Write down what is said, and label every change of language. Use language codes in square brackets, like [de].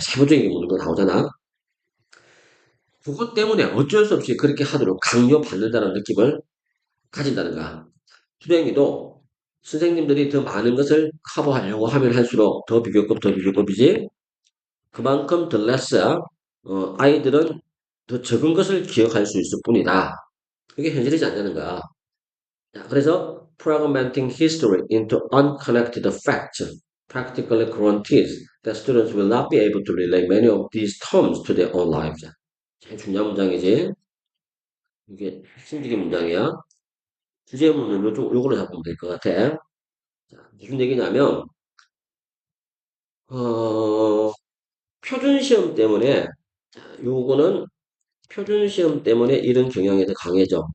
[ko] 세부적인 게 묻는 거 나오잖아. 그것 때문에 어쩔 수 없이 그렇게 하도록 강요받는다는 느낌을 가진다는 거야. 수행이도 선생님들이 더 많은 것을 커버하려고 하면 할수록 더 비교급, 더 비교급이지. 그만큼 더 less야. 아이들은 더 적은 것을 기억할 수 있을 뿐이다. 그게 현실이지 않냐는 거야. 자, 그래서 [en] fragmenting history into unconnected facts practically guarantees that students will not be able to relate many of these terms to their own lives. [ko] 제일 중요한 문장이지. 이게 핵심적인 문장이야. 주제문은 요거로 잡으면 될 것 같아. 자, 무슨 얘기냐면, 어, 표준 시험 때문에, 자, 요거는 표준 시험 때문에 이런 경향이 더 강해져.